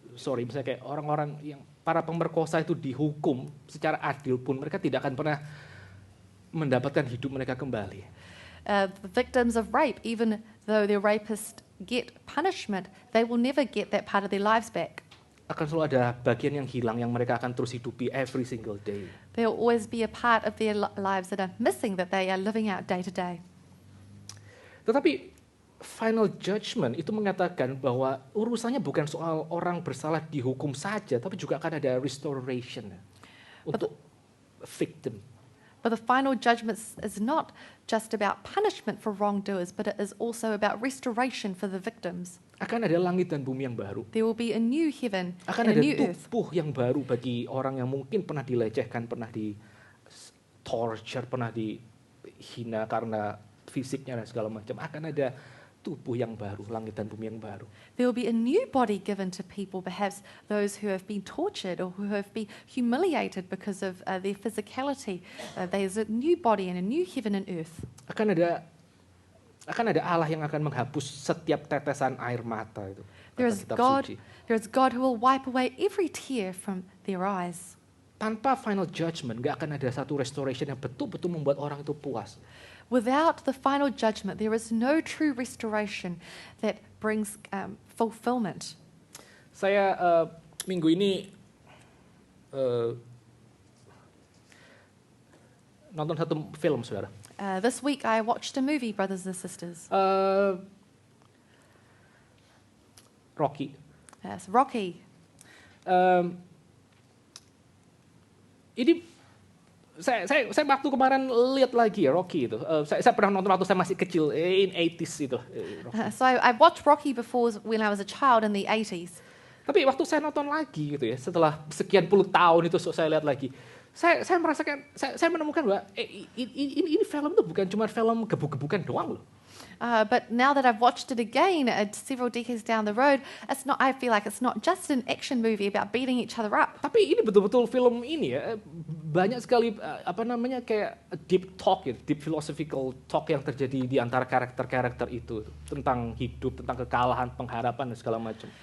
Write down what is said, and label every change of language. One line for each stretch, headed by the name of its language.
Indonesian: misalnya kayak orang-orang yang para pemerkosa itu dihukum secara adil pun mereka tidak akan pernah mendapatkan hidup mereka kembali.
English: The victims of rape, even though their rapists get punishment, they will never get that part of their lives back.
Indonesian: Akan selalu ada bagian yang hilang yang mereka akan terus hidupi
English: every single day. There will always be a part of their lives that are missing, that they are living out day to day.
Indonesian: Tetapi
English: final judgment
Indonesian: itu mengatakan bahwa urusannya bukan soal orang bersalah dihukum saja, tapi juga akan ada restoration untuk victim.
English: But the final judgment is not just about punishment for wrongdoers, but it is also about restoration for the victims.
Indonesian: Akan ada langit dan bumi yang baru.
English: There will be a new heaven
Indonesian: Akan ada
English: new earth.
Indonesian: tubuh yang baru bagi orang yang mungkin pernah dilecehkan, pernah di torture, pernah dihina karena fisiknya dan segala macam. Akan ada tubuh yang baru, langit dan bumi yang baru.
English: There will be a new body given to people, perhaps those who have been tortured or who have been humiliated because of their physicality. There's a new body and a new heaven and earth.
Indonesian: Akan ada Allah yang akan menghapus setiap tetesan air mata itu.
English: There
Indonesian: kata
English: is
Indonesian: kitab
English: God.
Indonesian: suci.
English: There is God who will wipe away every tear from their eyes.
Indonesian: Tanpa
English: final judgment,
Indonesian: gak akan ada satu restoration yang betul-betul membuat orang itu puas.
English: Without the final judgment, there is no true restoration that brings fulfillment.
Indonesian: Saya minggu ini nonton satu film, saudara.
English: This week I watched a movie, brothers and sisters. Rocky. Yes, Rocky.
Indonesian: Ini saya waktu kemarin lihat lagi ya Rocky itu. Saya pernah nonton waktu saya masih kecil
English: in 80s
Indonesian: itu. Rocky.
English: So I watched Rocky before when I was a child in the 80s.
Indonesian: Tapi waktu saya nonton lagi gitu ya, setelah sekian puluh tahun itu saya lihat lagi. Saya merasakan, saya menemukan bahwa ini film itu bukan cuma film gebuk-gebukan doang loh.
English: But now that I've watched it again several decades down the road, I feel like it's not just an action movie about beating each other up.
Indonesian: Tapi ini betul-betul film ini ya, banyak sekali kayak
English: deep talk
Indonesian: ya,
English: deep philosophical talk
Indonesian: yang terjadi di antara karakter-karakter itu tentang hidup, tentang kekalahan, pengharapan dan segala macam.